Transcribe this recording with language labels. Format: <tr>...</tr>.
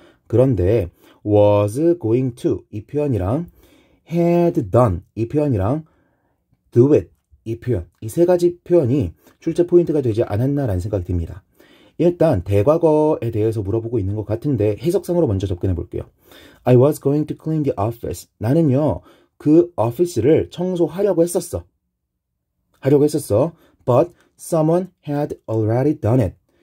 <ko>그런데 was going to 이 표현이랑 had done 이 표현이랑 do it 이 표현, 이 3가지 표현이 출제 포인트가 되지 않았나라는 생각이 듭니다. 일단 대과거에 대해서 물어보고 있는 것 같은데 해석상으로 먼저 접근해 볼게요.</ko> <en>I was going to clean the office.</en> <ko>나는요, 그 오피스를 청소하려고 했었어.</ko> <en>But someone had already done it.</en>